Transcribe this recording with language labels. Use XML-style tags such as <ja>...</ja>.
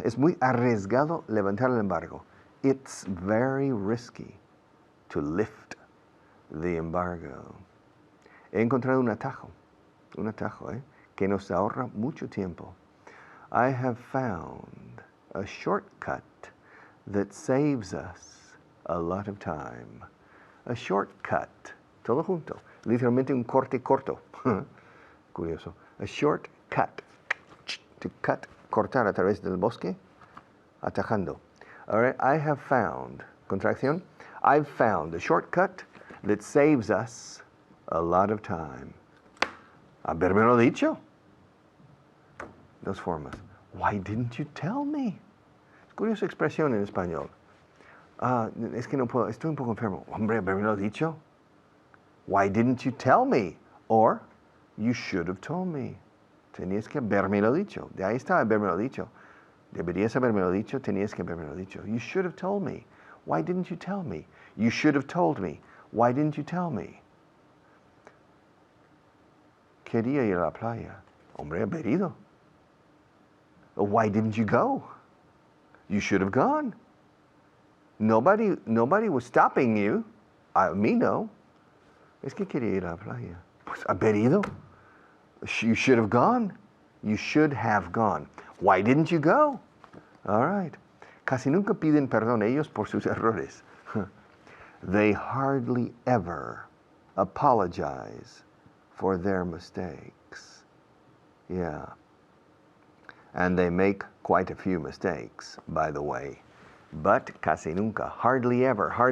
<es>Es muy arriesgado levantar el embargo.</es> <en>It's very risky to lift the embargo.</en> <es>He encontrado un atajo, que nos ahorra mucho tiempo.</es> <en>I have found a shortcut that saves us a lot of time.</en> <es>A shortcut, todo junto, literalmente un corte corto. Curioso.</es> <en>A shortcut, to cut,</en> <es>cortar a través del bosque, atajando.</es> <en>All right, I have found, contracción, I've found a shortcut that saves us a lot of time.</en> <es>Habérmelo dicho. Dos formas.</es> <en>Why didn't you tell me?</en> <es>Es curiosa expresión en español. Es que no puedo, estoy un poco enfermo. Hombre, habérmelo dicho.</es> <en>Why didn't you tell me? Or, you should have told me.</en> <es>Tenías que habérmelo dicho. De ahí está habérmelo dicho. Deberías habérmelo dicho, tenías que habérmelo dicho.</es> <en>You should have told me. Why didn't you tell me? You should have told me. Why didn't you tell me?</en> <es>Quería ir a la playa. Hombre, haber ido.</es> <en>Why didn't you go? You should have gone. Nobody was stopping you. Me no.</en> <es>Es que quería ir a la playa. Pues haber ido.</es> <en>You should have gone. You should have gone. Why didn't you go? All right.</en> <es>Casi nunca piden perdón ellos por sus errores.</es> <en>They hardly ever apologize for their mistakes. Yeah. And they make quite a few mistakes, by the way. But</en> <es>casi nunca,</es> <en>hardly ever</en>